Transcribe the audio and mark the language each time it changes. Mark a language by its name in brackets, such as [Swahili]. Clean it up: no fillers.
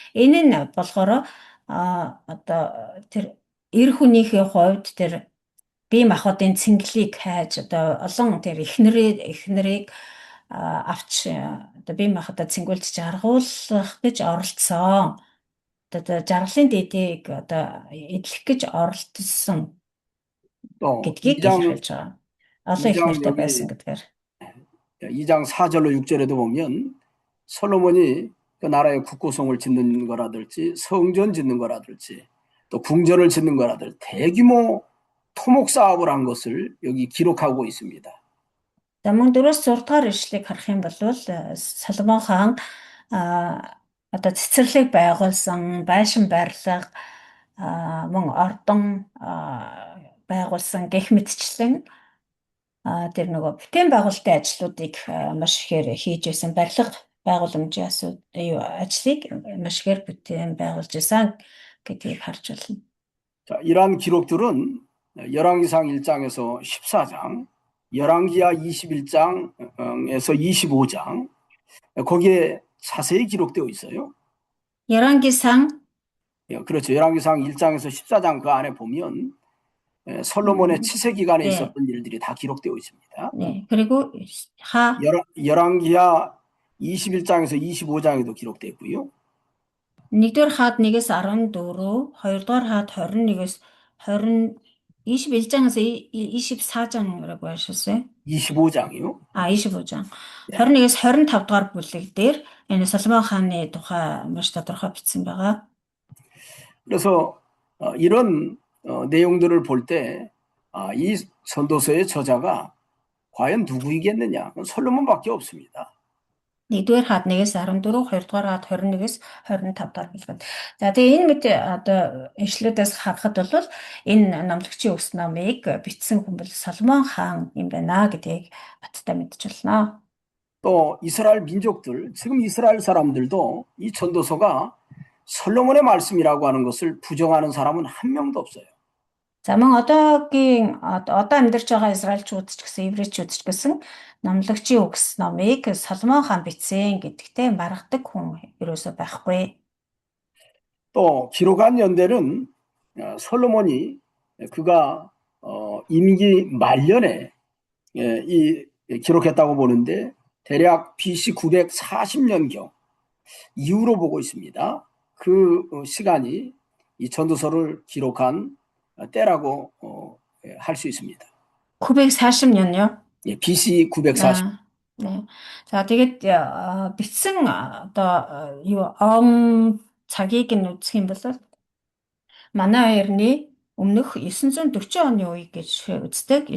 [Mongolian] Энэ нь болохоор одоо тэр эр хүнийхээ хувьд тэр бие махбодын цэнгэлийг хайж одоо олон тэр эхнэрийг авч одоо бие махбодоо цэнгүүлж жаргуулах гэж оролцсон. Одоо жаргалын дэдийг одоо эдлэх гэж оролцсон гэдгийг хэлж байгаа. [Korean] 2장 4절로 6절에도 보면 솔로몬이 그 나라의 국고성을 짓는 거라든지 성전 짓는 거라든지 또 궁전을 짓는 거라든지 대규모 토목 사업을 한 것을 여기 기록하고 있습니다. [Mongolian] Мөн 4-6 дугаар ишлэгийг харах юм бол Соломон хаан одоо цэцэрлэг байгуулсан, байшин барилга, мөн ордон байгуулсан гэх мэтчлэн тэр нөгөө бүтээн байгуулалтын ажлуудыг маш ихээр хийж байсан, барилга байгууламжийн ажлыг маш ихээр бүтээн байгуулж байсан гэдгийг харж байна. [Korean] 자, 이러한 기록들은 열왕기상 1장에서 14장, 열왕기하 21장에서 25장 거기에 자세히 기록되어 있어요. 열왕기상 그렇죠. 열왕기상 1장에서 14장 그 안에 보면 솔로몬의 치세 기간에 네. 있었던 일들이 다 기록되어 있습니다. 네. 그리고 하 열왕기하 21장에서 25장에도 기록되어 있고요. [Mongolian] 1-р хаад 1-ээс 14, 2-р хаад 21-ээс 20, [Korean] 21장에서 24장이라고 하셨어요? 25장이요. 25장. 네. [Mongolian] 21-ээс 25-р бүлэг дээр энэ Соломон хааны тухай маш тодорхой бичсэн байгаа. [Korean] 그래서 이런 내용들을 볼 때 이 전도서의 저자가 과연 누구이겠느냐? 솔로몬밖에 없습니다. [Mongolian] 1-р хаад 1-ээс 14, 2-р хаад 21-ээс 25-р бүлэг. За тэгээ энэ мэт одоо ишлүүдээс харахад бол энэ номлогчийн өс номыг бичсэн хүн бол Соломон хаан юм байна гэдгийг баттай мэдж байна. [Korean] 또 이스라엘 민족들, 지금 이스라엘 사람들도 이 전도서가 솔로몬의 말씀이라고 하는 것을 부정하는 사람은 한 명도 없어요. [Mongolian] За мөн одоо амьдарч байгаа израильчууд ч гэсэн еврейчүүд ч гэсэн номлогчийн үгс номыг Соломон хаан бичсэн гэдэгтээ маргадаг хүн ерөөсөө байхгүй. [Korean] 또 기록한 연대는 솔로몬이 그가 임기 말년에 이 기록했다고 보는데 대략 BC 940년경 이후로 보고 있습니다. 그 시간이 이 전도서를 기록한 때라고 할 수 있습니다. 940년요? 예, BC 940. 네. [Mongolian] 자, тэгээд бичсэн одоо он цагийг нь үзэх юм бол манай эртний өмнөх 940 оны үе гэж үздэг.